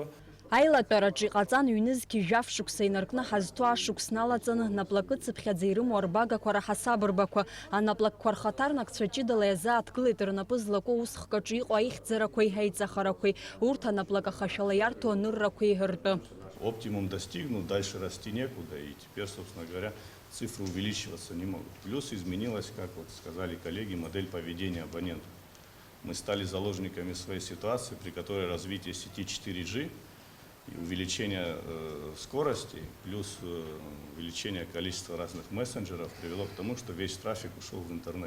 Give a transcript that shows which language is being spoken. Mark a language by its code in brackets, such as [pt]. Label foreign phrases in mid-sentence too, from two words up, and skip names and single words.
[ab] Аилатәараҿы иҟаҵан ҩнызқьи жәаф-шықәса инаркны ҳазҭоу ашықәс налаҵаны наплакыцыԥхьаӡа ирымоу арбагақәа раҳасабырбақәа. Анаплакқәа рхаҭарнакцәа ҷыдала иазааҭгылеит рнапы злаку усхкаҿы иҟоу аихьӡарақәеи аиҵахарақәеи, урҭ анаплак ахашәала иарҭо аныррақәеи ртәы. [ru] Оптимум достигнут, дальше расти некуда, и теперь, собственно говоря, цифры увеличиваться не могут. Плюс изменилась, как вот сказали коллеги, модель поведения абонентов. Мы стали заложниками своей ситуации, при которой развитие сети 4G и увеличение скорости, плюс увеличение количества разных мессенджеров привело к тому, что весь трафик ушел в интернет.